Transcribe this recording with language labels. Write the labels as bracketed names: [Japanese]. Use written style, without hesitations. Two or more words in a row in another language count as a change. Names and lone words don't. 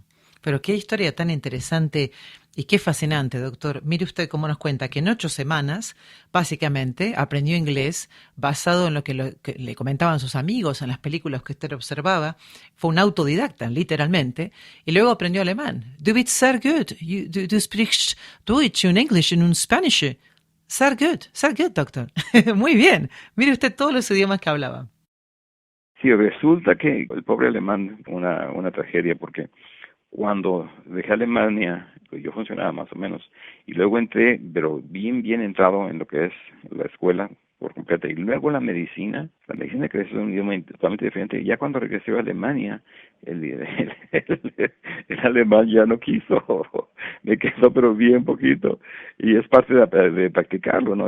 [Spanish] Pero qué historia tan interesante y qué fascinante, doctor. Mire usted cómo nos cuenta que en 8 semanas, básicamente, aprendió inglés basado en lo que le comentaban sus amigos, en las películas que usted observaba. Fue un autodidacta, literalmente. Y luego aprendió alemán. [German] Du bist sehr gut. Du sprichst Deutsch und Englisch und Spanish. Sehr gut, [Spanish] doctor. Muy bien. Mire usted todos los idiomas que hablaba. Sí, resulta que el pobre alemán, una tragedia, porque cuando dejé Alemania, pues yo funcionaba más o menos, y luego entré, pero bien entrado en lo que es la escuela por completo, y luego la medicina que es un idioma totalmente diferente, y ya cuando regresé a Alemania, el alemán ya no quiso, me quedó pero bien poquito, y es parte de practicarlo, ¿no?